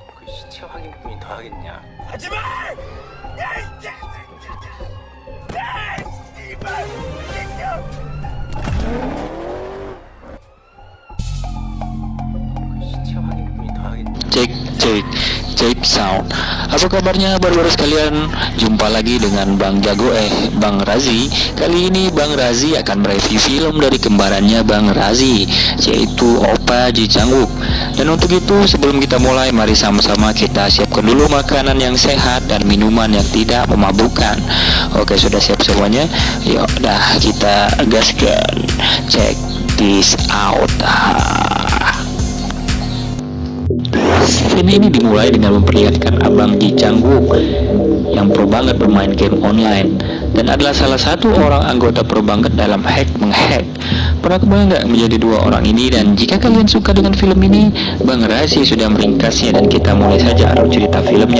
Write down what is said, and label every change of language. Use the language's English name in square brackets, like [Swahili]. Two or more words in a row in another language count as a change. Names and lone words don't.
[Korean] 시체 확인품이 더 하겠냐? 하지마! 야, 이 자식아! 야, 씨발! 시체 확인품이 더 하겠냐? [Indonesian] Cek sound. Apa kabarnya baru-baru sekalian? Jumpa lagi dengan Bang Jago Bang Razi. Kali ini Bang Razi akan mereview film dari kembarannya Bang Razi, yaitu Oppa Ji Chang-wook. Dan untuk itu sebelum kita mulai, mari sama-sama kita siapkan dulu makanan yang sehat dan minuman yang tidak memabukkan. Oke, sudah siap semuanya? Yuk, dah kita gaskan. [English] Check this out. [Indonesian] Film ini dimulai dengan memperlihatkan Abang Ji Chang-wook yang pro banget bermain game online dan adalah salah satu orang anggota pro banget dalam menghack. Pernah kebayang nggak menjadi dua orang ini? Dan jika kalian suka dengan film ini, Bang Razi sudah meringkasnya dan kita mulai saja alur cerita filmnya.